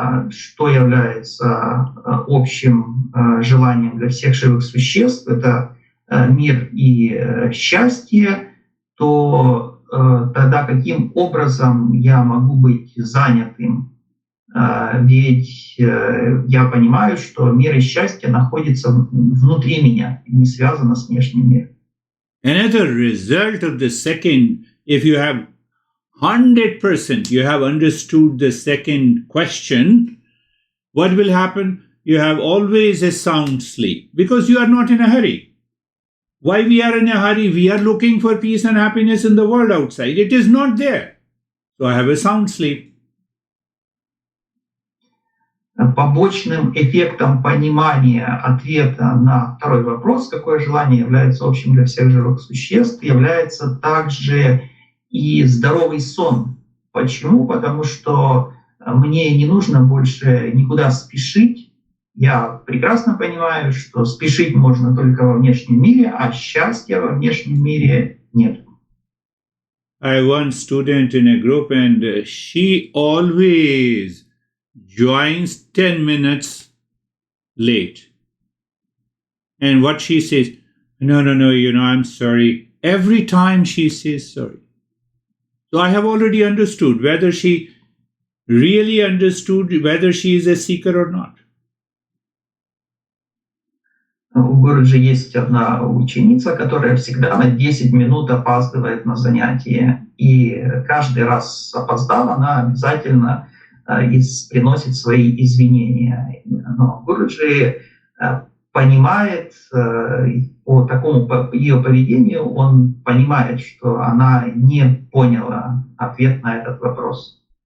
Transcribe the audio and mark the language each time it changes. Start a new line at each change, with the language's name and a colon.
Russian: что является общим желанием для всех живых существ, это мир и счастье, то тогда каким образом я могу быть занятым? Ведь я понимаю, что мир и счастье находится внутри меня, не связано с внешним миром.
English: Another result of the second, if you have 100% you have understood the second question, what will happen? You have always a sound sleep because you are not in a hurry. Why we are in a hurry? We are looking for peace and happiness in the world outside. It is not there. So I have a sound sleep.
Russian: Побочным эффектом понимания ответа на второй вопрос, какое желание является общим для всех живых существ, является также и здоровый сон. Почему? Потому что мне не нужно больше никуда спешить. Я прекрасно понимаю, что спешить можно только во внешнем мире, а счастья во внешнем мире нет.
English: I have one student in a group and she always joins 10 minutes late. And what she says, no, I'm sorry. Every time she says sorry. So I have already understood whether she really understood whether she is a seeker or not.
Russian: У Гуруджи есть одна ученица, которая всегда на 10 минут опаздывает на занятие. И каждый раз опоздав, она обязательно приносит свои извинения. Но Гуруджи понимает по такому ее поведению, он понимает, что она не поняла ответ на этот вопрос.